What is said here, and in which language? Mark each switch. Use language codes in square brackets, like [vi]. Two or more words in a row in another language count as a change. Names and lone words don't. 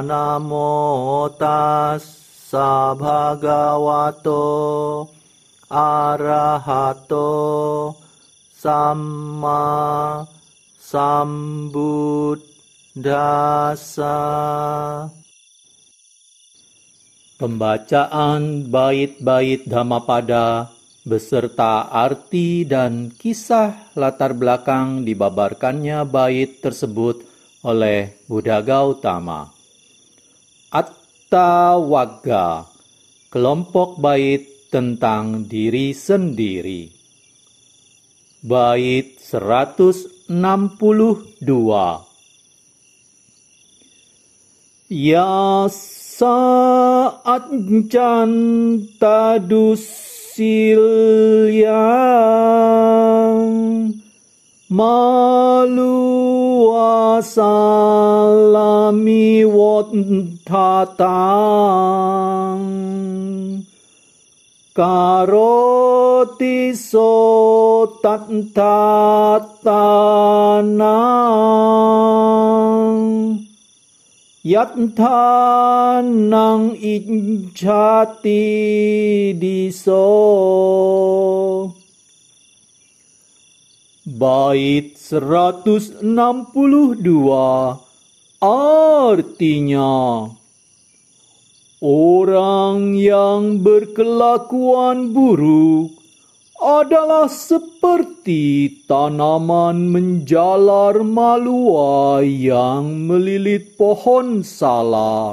[pi] Namo tassa bhagavato arahato samma sambuddhassa. [id] Pembacaan bait-bait Dhammapada beserta arti dan kisah latar belakang dibabarkannya bait tersebut oleh Buddha Gautama. Attawagga, kelompok bait tentang diri sendiri. Bait 162. [pi] Ya saat janta dusilyang malu asalami wattatang karoti sotattanang yattanang ijjati diso. [id] Bait 162 artinya, orang yang berkelakuan buruk adalah seperti tanaman menjalar malua yang melilit pohon sala.